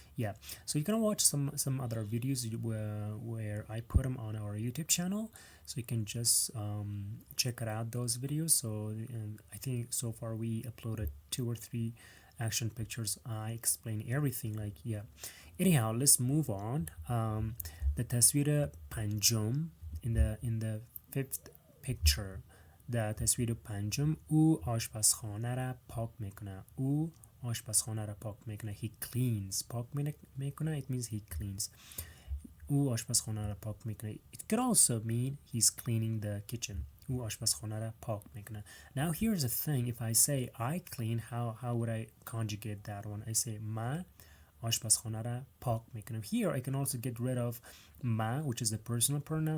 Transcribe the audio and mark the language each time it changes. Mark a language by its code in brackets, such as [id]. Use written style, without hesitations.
[en] Yeah, so you can watch some other videos where I put them on our YouTube channel, so you can just check it out, those videos. So I think so far we uploaded 2 or 3 action pictures. I explain everything, like, yeah. Anyhow, let's move on. The taswira panjum in the fifth picture. [fa] در تصویر پنجم او آشپزخانه را پاک میکنه. او آشپزخانه را پاک میکنه. [en] he cleans. [fa] پاک میکنه [en] it means he cleans. [fa] او آشپزخانه را پاک میکنه. [en] it could also mean he's cleaning the kitchen. [fa] او آشپزخانه را پاک میکنه. [en] Now here's the thing, if I say I clean, how would I conjugate that one? I say [fa] ما آشپزخانه را پاک میکنم. [en] Here I can also get rid of ما, which is a personal pronoun.